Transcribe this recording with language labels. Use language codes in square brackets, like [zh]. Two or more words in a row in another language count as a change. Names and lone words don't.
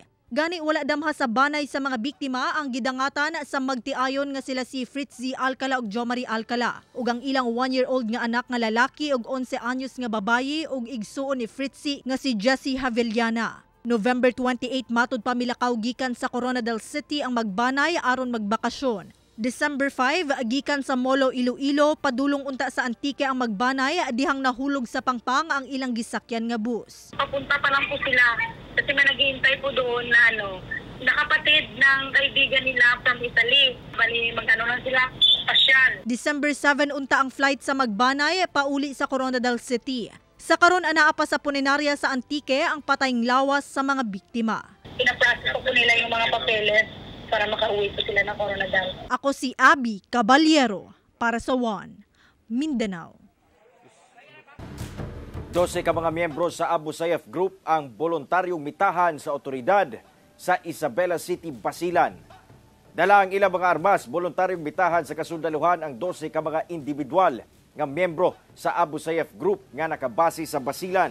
[ceb] Gani wala damha sa banay sa mga biktima ang gidangatan sa magtiayon nga sila si Fritzy Alcala ug Jomari Alcala ug ang ilang 1-year-old nga anak nga lalaki ug 11 anyos nga babayi ug igsuon ni Fritzy nga si Jessie Havellana. November 28 matud pa milakaw gikan sa Coronadal City ang magbanay aron magbakasyon. December 5, gikan sa Molo, Iloilo, padulong unta sa Antique ang magbanay, dihang nahulog sa pangpang ang ilang gisakyan nga bus. [tl] Papunta pa lang po sila kasi may naghihintay po doon na nakapatid ng kaibigan nila from Italy. Bali, lang sila, pasyal. [ceb] December 7, unta ang flight sa magbanay, pauli sa Coronadal City. Sa karon anaa pa sa punerarya sa Antique ang patayng lawas sa mga biktima. [tl] Pinaprocess po nila yung mga papeles para makauwi po sila ng Coronadal. [ceb] Ako si Abby Caballero para sa One Mindanao. 12 ka mga miyembro sa Abu Sayyaf Group ang voluntaryong mitahan sa otoridad sa Isabela City, Basilan. Dala ang ilang mga armas, voluntaryong bitahan sa kasundaluhan ang 12 ka mga individual nga miyembro sa Abu Sayyaf Group nga nakabase sa Basilan.